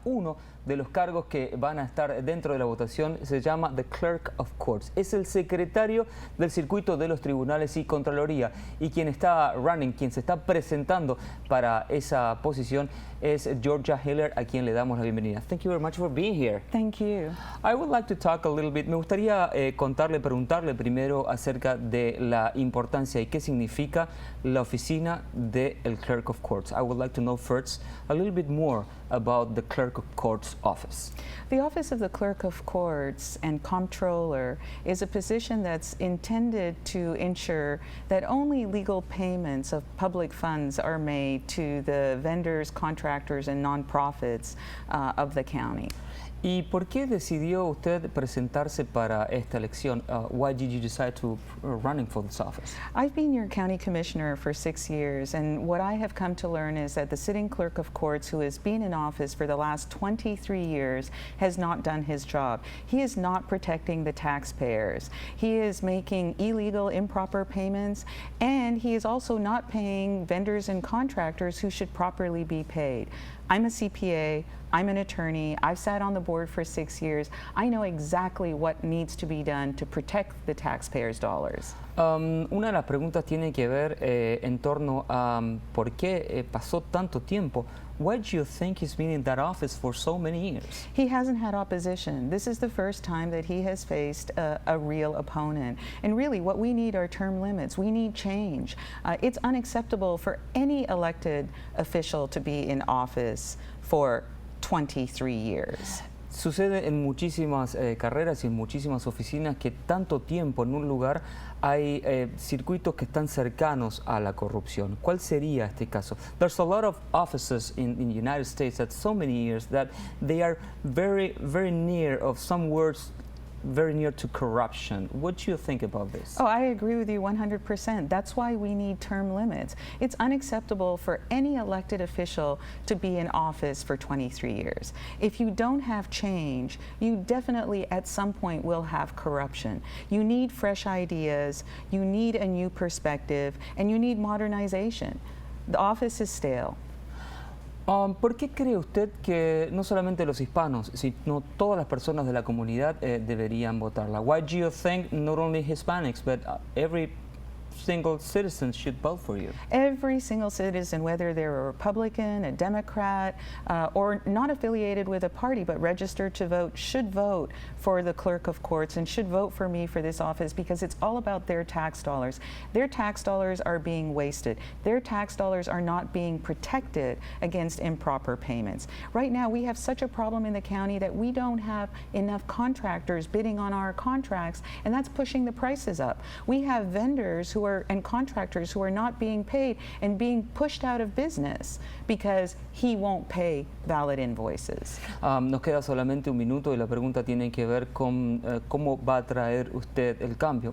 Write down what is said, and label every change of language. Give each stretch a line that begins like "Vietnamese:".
Spanish: Uno de los cargos que van a estar dentro de la votación se llama The Clerk of Courts. Es el secretario del circuito de los tribunales y Contraloría, y quien se está presentando para esa posición es Gerogia, a quien le damos la bienvenida.
English: Thank you very much for being here. Thank you. I would like to talk a little bit.
Spanish: Me gustaría preguntarle primero acerca de la importancia y qué significa la oficina del Clerk of Courts.
English: I would like to know first a little bit more about the Clerk of Courts office. The office of the Clerk of Courts and Comptroller is a position that's intended to ensure that only legal payments of public funds are made to the vendors, contractors, and nonprofits of the county.
Spanish: ¿Y por qué decidió usted presentarse para esta elección?
English: Why did you decide to running for this office? I've been your county commissioner for 6 years, and what I have come to learn is that the sitting clerk of courts, who has been in office for the last 23 years, has not done his job. He is not protecting the taxpayers. He is making illegal, improper payments, and he is also not paying vendors and contractors who should properly be paid. I'm a CPA, I'm an attorney, I've sat on the board for 6 years. I know exactly what needs to be done to protect the taxpayers' dollars.
Spanish: Una de las preguntas tiene que ver en torno a por qué pasó tanto tiempo.
English: Why do you think he's been in that office for so many years? He hasn't had opposition. This is the first time that he has faced a real opponent. And really, what we need are term limits. We need change. It's unacceptable for any elected official to be in office for 23 years.
Spanish: Sucede en muchísimas carreras y en muchísimas oficinas que tanto tiempo en un lugar hay circuitos que están cercanos a la corrupción. ¿Cuál sería este caso?
English: There's a lot of offices in the United States that so many years that they are very, very near of some words very near to corruption. What do you think about this? Oh, I agree with you 100%. That's why we need term limits. It's unacceptable for any elected official to be in office for 23 years. If you don't have change, you definitely at some point will have corruption. You need fresh ideas, you need a new perspective, and you need modernization. The office is stale.
Spanish: ¿Por qué cree usted que no solamente los hispanos, sino todas las personas de la comunidad deberían votarla?
English: Why do you think not only Hispanics, but every single citizen should vote for you? Every single citizen, whether they're a Republican, a Democrat, or not affiliated with a party but registered to vote, should vote for the Clerk of Courts and should vote for me for this office, because it's all about their tax dollars. Their tax dollars are being wasted. Their tax dollars are not being protected against improper payments. Right now, we have such a problem in the county that we don't have enough contractors bidding on our contracts, and that's pushing the prices up. We have vendors and contractors who are not being paid and being pushed out of business because he won't pay valid invoices.
Spanish: Nos queda solamente un minuto y la pregunta tiene que ver con cómo va a traer usted el cambio.